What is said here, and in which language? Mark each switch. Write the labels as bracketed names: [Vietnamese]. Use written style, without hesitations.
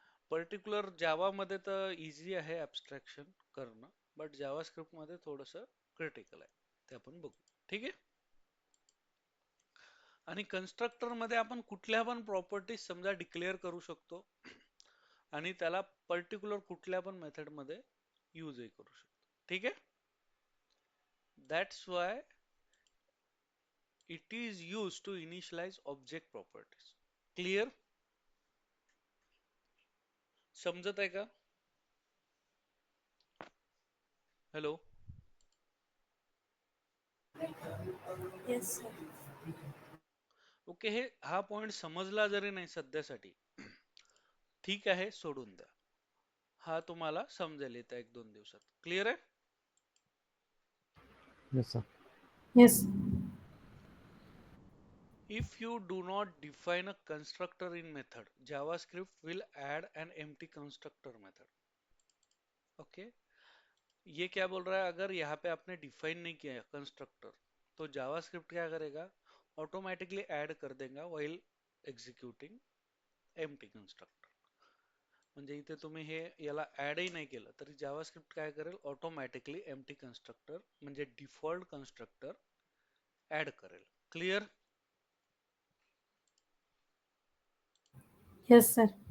[Marathi] Particular जावा मध्ये तर easy आहे ऍब्स्ट्रॅक्शन करणं, बट जावा स्क्रिप्ट मध्ये थोडंसं क्रिटिकल आहे, ते आपण बघू, ठीक आहे। आणि कन्स्ट्रक्टर मध्ये आपण कुठल्या पण प्रॉपर्टीज समजा डिक्लेअर करू शकतो आणि त्याला पर्टिक्युलर कुठल्या पण मेथड मध्ये यूजही करू शकतो, ठीक आहे। [English] That's why it is use to initialize object properties. Clear? [Marathi] समजत आहे का? [English] Hello. Yes, sir. [Marathi] ओके, हा पॉइंट समजला जरी नाही सध्यासाठी, ठीक आहे, सोडून द्या. हा तुम्हाला समजेल येत्या 1-2 दिवसात. क्लिअर आहे? [English] Yes, sir. Yes. If you do not define a constructor in method, JavaScript will add an empty constructor method. [Hindi] Okay, ये क्या बोल रहा है, अगर यहाँ पे आपने डिफाइन नहीं किया कंस्ट्रक्टर, तो जावास्क्रिप्ट क्या करेगा, ऑटोमेटिकली ऐड कर देगा [English] While executing empty constructor. [Marathi] म्हणजे इथे तुम्ही हे याला ऍडही नाही केलं तरी जावास्क्रिप्ट काय करेल, ऑटोमॅटिकली एम्प्टी कन्स्ट्रक्टर म्हणजे डिफॉल्ट कन्स्ट्रक्टर ऍड करेल. [English] Clear? Yes, sir.